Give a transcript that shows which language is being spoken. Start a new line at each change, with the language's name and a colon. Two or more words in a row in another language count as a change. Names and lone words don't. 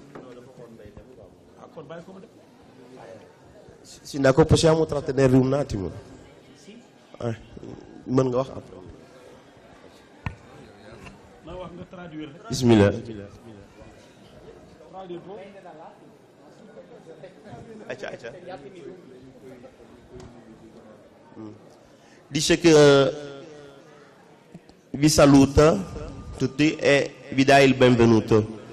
Wolof: kon bàyyi ko ma dem.
Italian: Sindaco, possiamo trattenervi un attimo?
Wolof: Mën nga wax après. ma wax nga traduire. Bismillah. Accia.
Italian: Dice che vi saluta tutti e vi dà il benvenuto.